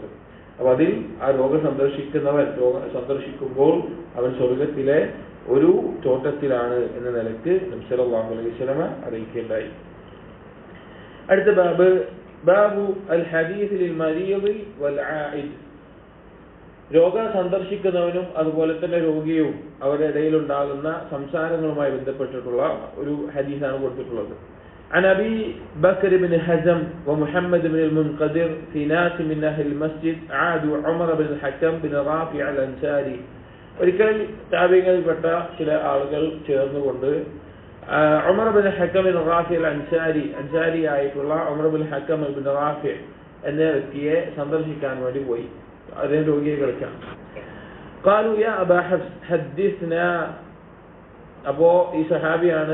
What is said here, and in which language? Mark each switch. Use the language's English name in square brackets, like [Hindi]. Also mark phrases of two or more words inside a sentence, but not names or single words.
[Malayalam] അപ്പൊ അതിൽ ആ സന്ദർശിക്കുമ്പോൾ അവൻ സ്വർഗത്തിലെ ഒരു തോട്ടത്തിലാണ് എന്ന നിലക്ക് നബി [Arabic] صلى الله عليه وسلم [Malayalam] അറിയിക്കുകയുണ്ടായി. അടുത്ത [Arabic] باب الحديث للمريض والعائد, [Malayalam] രോഗ സന്ദർശിക്കുന്നവനും അതുപോലെ തന്നെ രോഗിയും അവരുടെ ഇടയിലുണ്ടാകുന്ന സംസാരങ്ങളുമായി ബന്ധപ്പെട്ടിട്ടുള്ള ഒരു ഹദീസാണ് കൊടുത്തിട്ടുള്ളത്. [Arabic] عن أبي بكر بن حزم ومحمد بن المنقدر في ناس من أهل المسجد عادوا عمر بن الحكم بن رافع الأنصاري. [Malayalam] ഒരിക്കൽ താബിഈകളിൽപ്പെട്ട ചില ആളുകൾ ചേർന്നുകൊണ്ട് ഉമർ ബിൻ ഹക്കം ബിൻ റാഫി അൽ അൻസാരി ആയിട്ടുള്ള ഉമർ ബിൻ ഹക്കം ബിൻ റാഫി എന്ന വ്യക്തിയെ സന്ദർശിക്കാൻ വേണ്ടി പോയി. അദ്ദേഹം രോഗിയെ കിടക്കാം. [Arabic] قالوا يا أبا حفص حدثنا, [Malayalam] അപ്പോ ഈ സഹാബിയാണ്.